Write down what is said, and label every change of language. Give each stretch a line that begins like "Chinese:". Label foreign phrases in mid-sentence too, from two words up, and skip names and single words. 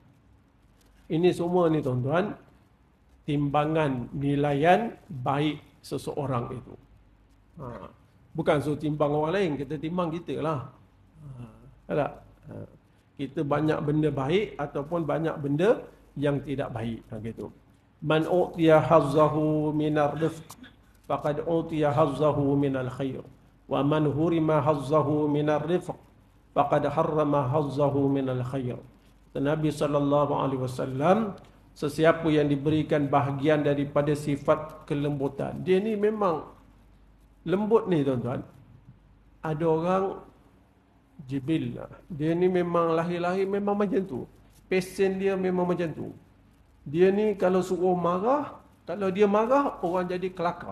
Malay: Ini semua ni tuan-tuan, timbangan nilaian baik seseorang itu. Bukan suruh timbang orang lain, kita timbang kita lah. Tak? Kita banyak benda baik ataupun banyak benda yang tidak baik. Gitu.
Arabic: من أوتي حظه من الرفق فقد أوتي حظه من الخير ومن حرم حظه من الرفق فقد حرم حظه من الخير.
Malay: Nabi SAW, sesiapa yang diberikan bahagian daripada sifat kelembutan, dia ni memang lembut ni tuan-tuan. Ada orang jibil, dia ni memang lahir-lahir memang macam tu. Pesen dia memang macam tu. Dia ni kalau suruh marah, kalau dia marah, orang jadi kelakar.